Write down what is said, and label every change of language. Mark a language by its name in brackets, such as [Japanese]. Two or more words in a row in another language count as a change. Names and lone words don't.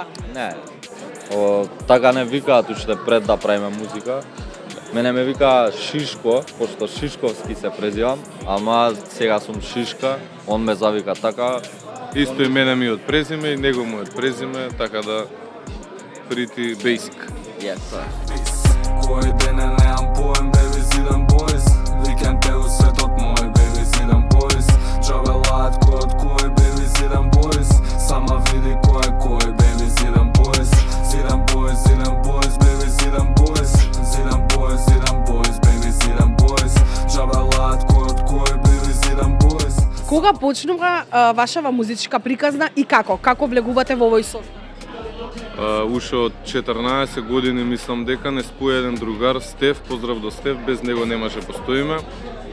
[Macedonian] Не, така не викаат уште пред да правиме музика. Мене ме вика Шишко, пошто Шишковски се презивам, ама сега сум Шишка, он ме завика така. Исто и мене ми од презиме и него му од презиме, така да [English] pretty basic. Yes, sir. [Macedonian] Кој ден немам поем, baby, зидам boys. Викенте у светот мој, baby, зидам boys. Джавелаат кој, baby, зидам boys. Сама види кој, baby, зидам boys. Зидам [English] boys, baby, [Macedonian] зидам boys. Зидам [English] boys, baby, [Macedonian] зидам boys. Джавелаат кој, baby, зидам boys. Кога почнува вашава музичка приказна и како? Како влегувате во овој состав? Уште од 14 години мислам дека не споја еден другар, Стеф, поздрав до Стеф, без него немаше постоиме.